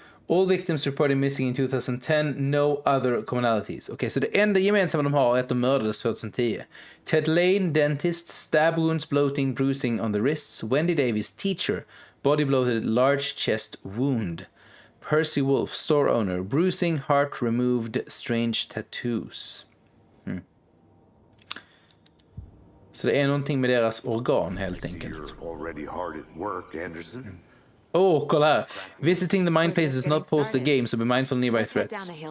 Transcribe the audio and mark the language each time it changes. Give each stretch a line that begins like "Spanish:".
English: All victims reported missing in 2010, no other commonalities.
Swedish: Okej, så det enda gemensamma de har är att de mördades 2010.
English: Ted Lane, dentist, stab wounds, bloating, bruising on the wrists. Wendy Davis, teacher, body bloated, large chest wound. Percy Wolf, store owner, bruising, heart removed, strange tattoos.
Swedish: Så det är någonting med deras organ helt enkelt.
English: You're already hard at work, Anderson.
Swedish: Kolla här.
English: Visiting the mind place does not pose the game, so be mindful nearby threats.